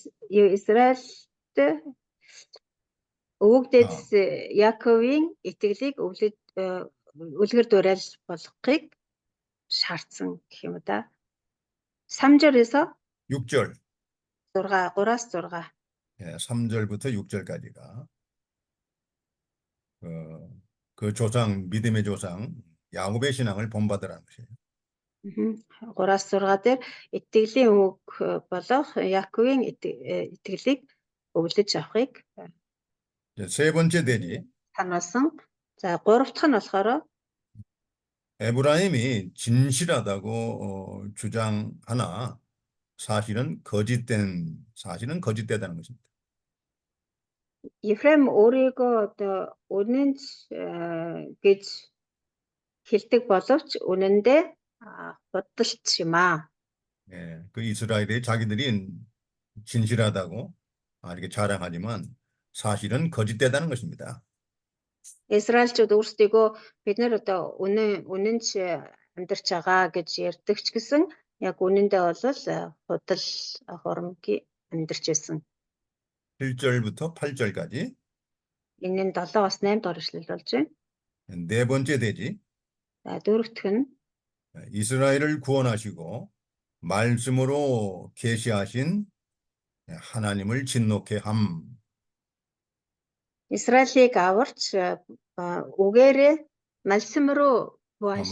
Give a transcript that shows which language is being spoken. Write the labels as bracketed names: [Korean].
[Mongolian] Израильд өвөг дээдэс Яаковын итгэлийг үлгэр дуурай болгохыг шаардсан гэх юм да. [Korean] 3절에서 6절. [Mongolian] 3-аас 6. [Korean] 3절부터 6절까지가 그 조상, 믿음의 조상 야곱의 신앙을 본받으라는 것이에요. [Mongolian] 3-аас 6 дээр итгэлийн өвөг болох Яаковын итгэлийг өвлөж авахыг [Korean] 세 번째 대지, [Mongolian] сануулсан. За 3 дахь нь болохоор [Korean] 에브라임이 진실하다고 주장하나 사실은 거짓되다는 것입니다. [Mongolian] Ефрем өөрийгөө одоо үнэнч гэж хэлдэг боловч үнэндээ бодолч юм аа. [Korean] 그 이스라엘의 자기들이 진실하다고 이렇게 자랑하지만 사실은 거짓되다는 것입니다. [Mongolian] Израильчууд өөрсдийгөө бид нар одоо үнэнч амьдарч байгаа гэж ярьдаг ч гэсэн яг үнэндээ бол худал хурамгийн амьдарч байсан. [Korean] 7절부터 8절까지. [Mongolian] Энэ нь 7-аас 8 дугаар эшлэл болж байна. [Korean] 네 번째 대지, [Mongolian] За дөрөвдөх нь [Korean] 이스라엘을 구원하시고 말씀으로 계시하신 하나님을 진노케 함. [Mongolian] Израилийг аварч үгээрээ [Korean] 말씀으로 구하신